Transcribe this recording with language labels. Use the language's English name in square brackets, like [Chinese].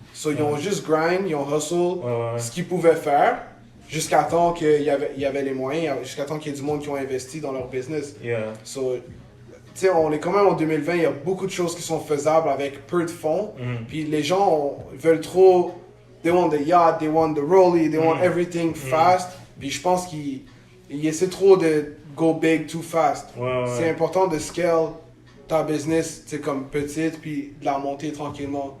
[French] So, ils ont juste grind, ils ont hustle ce qu'ils pouvaient faire jusqu'à temps qu'il y avait les moyens, jusqu'à temps qu'il y ait du monde qui ont investi dans leur business. [English] Yeah. [French] So, tu sais, on est quand même en 2020, il y a beaucoup de choses qui sont faisables avec peu de fonds. Puis les gens veulent trop, [English] they want the yacht, they want the rollie, they want everything fast. [French] Puis je pense qu'ils essaient trop de [English] go big too fast. [French] C'est important de scale ta business, tu sais, comme petite, puis de la monter tranquillement.